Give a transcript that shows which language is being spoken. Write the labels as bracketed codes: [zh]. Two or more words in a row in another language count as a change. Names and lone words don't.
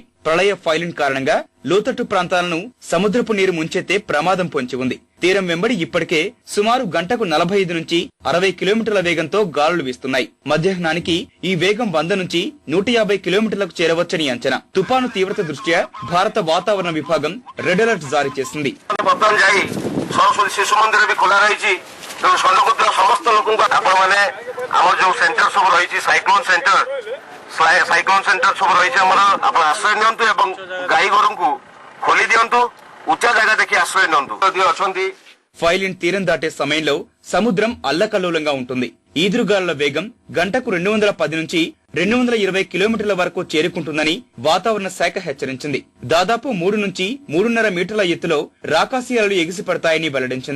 [te] ప్రళయ ఫైలిన్ కారణంగా లోతట్టు ప్రాంతాలను సముద్రపు నీరు ముంచెత్తే ప్రమాదం పొంచి ఉంది. తీరం వెంబడి ఇప్పటికే సుమారు గంటకు 45 నుంచి 60 కిలోమీటర్ల వేగంతో గాలులు వీస్తున్నాయి. మధ్యాహ్నానికి ఈ వేగం 100 నుంచి 150 కిలోమీటర్లకు చేరవచ్చని అంచనా. తుపాను తీవ్రత దృష్ట్యా భారత వాతావరణ విభాగం [en] red alert [te] జారీ చేసింది. [or] ସରସ୍ୱତୀ ଶିଶୁ ମନ୍ଦିର ବି ଖୋଲା ରହିଛି। ତେଣୁ ସ୍ୱର୍ଣ୍ଣପୁତ୍ର ସମସ୍ତ ଲୋକଙ୍କୁ ଆପଣମାନେ ଆମର ଯୋଉ ସେଣ୍ଟର ସବୁ ରହିଛି [en] cyclone center [or] ସବୁ ରହିଛି ଆମର, ଆପଣ ଆଶ୍ରୟ ନିଅନ୍ତୁ ଏବଂ ଗାଈ ଗୋରୁଙ୍କୁ ଖୋଲି ଦିଅନ୍ତୁ। ଉଚ୍ଚା ଜାଗା ଦେଖି ଆଶ୍ରୟ ନିଅନ୍ତୁ। ଅଛନ୍ତି [te] ఫైలిన్ తీరం దాటే సమయంలో సముద్రం అల్లకల్లోలంగా ఉంటుంది. ఈదురుగాలుల వేగం గంటకు 210 నుంచి 220 కిలోమీటర్ల వరకు చేరుకుంటుందని వాతావరణ శాఖ హెచ్చరించింది. దాదాపు 3 నుంచి 3.5 మీటర్ల ఎత్తులో రాకాశీయాలు ఎగిసిపడతాయని వెల్లడించింది.